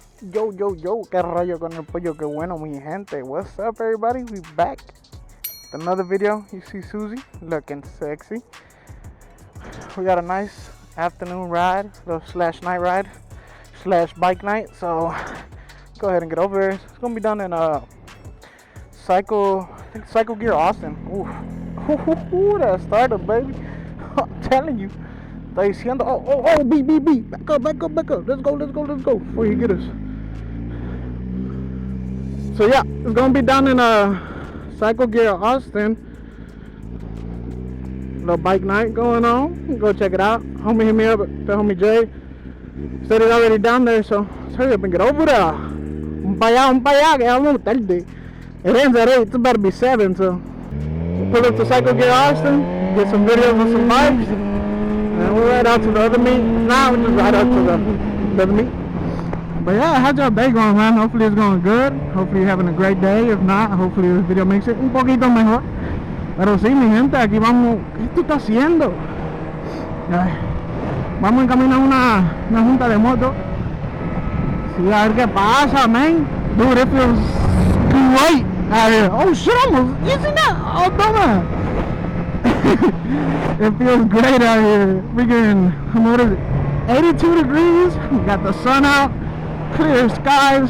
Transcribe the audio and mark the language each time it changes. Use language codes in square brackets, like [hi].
[es] Yo, qué rayo con el pollo, qué bueno, mi gente. [en] What's up, everybody? We back with another video. You see Susie looking sexy. We got a nice afternoon ride, slash night ride, slash bike night. So go ahead and get over here. It's gonna be done in Cycle Gear Austin. Ooh, that started, baby. I'm telling you. [es] Está diciendo, oh, beep. [en] Back up. Let's go before you get us. So yeah, it's gonna be down in Cycle Gear Austin. Little bike night going on. Go check it out. Homie hit me up, the homie Jay. Said he's already down there, so let's hurry up and get over there. [es] Un pa' allá, que vamos tarde. [en] It ends at 8, it's about to be 7, so pull up to Cycle Gear Austin, get some videos on some bikes, and we'll ride out to the other meet. Nah, we'll just ride out to the other meet. But yeah, how's your day going, man? Hopefully it's going good. Hopefully you're having a great day. If not, hopefully this video makes it [es] un poquito mejor. Pero sí, mi gente, aquí vamos. ¿Qué tú estás haciendo? Ay, vamos en camino a una junta de moto. Sí, a ver qué pasa, man. [en] Dude, it feels great out here. Oh shit, almost. Isn't that? Oh, dumbass. It feels great out here. Freaking, what is it? 82 degrees. We got the sun out. Clear skies.